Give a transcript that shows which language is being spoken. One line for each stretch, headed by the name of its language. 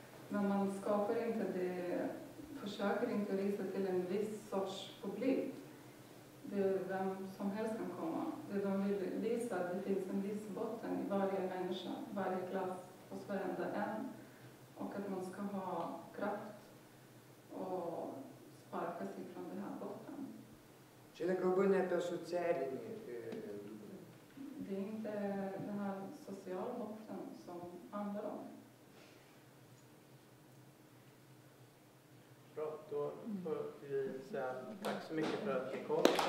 Swedish: Men man skapar inte det, försöker inte visa till en viss sorts publik. vem som helst kan komma. Det de vill visa att det finns en livsbotten i varje människa, varje klass, hos varenda en. Och att man ska ha kraft och sparka sig från den här botten.
Lithuanian: Čia yra kalba ne apie socialinį dugną.
Swedish: Det är inte den här sociala botten som handlar om. Bra, då får vi säga tack så mycket för att ni kom.